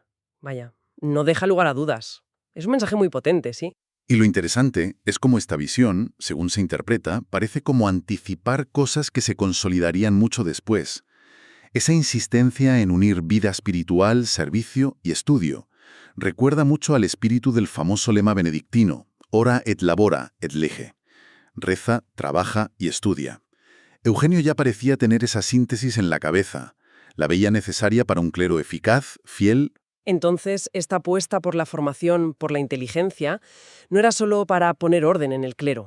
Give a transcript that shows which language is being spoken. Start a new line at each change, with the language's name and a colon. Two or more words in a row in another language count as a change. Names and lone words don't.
Spanish: Vaya, no deja lugar a dudas. Es un mensaje muy potente, ¿sí? Y lo interesante es cómo esta visión, según se interpreta, parece como anticipar cosas que se consolidarían mucho después. Esa insistencia en unir vida espiritual, servicio y estudio recuerda mucho al espíritu del famoso lema benedictino,
Latin: ora et labora et lege.
Spanish: Reza, trabaja y estudia. Eugenio ya parecía tener esa síntesis en la cabeza. La veía necesaria para un clero eficaz, fiel. Entonces, esta apuesta por la formación, por la inteligencia, no era solo para poner orden en el clero.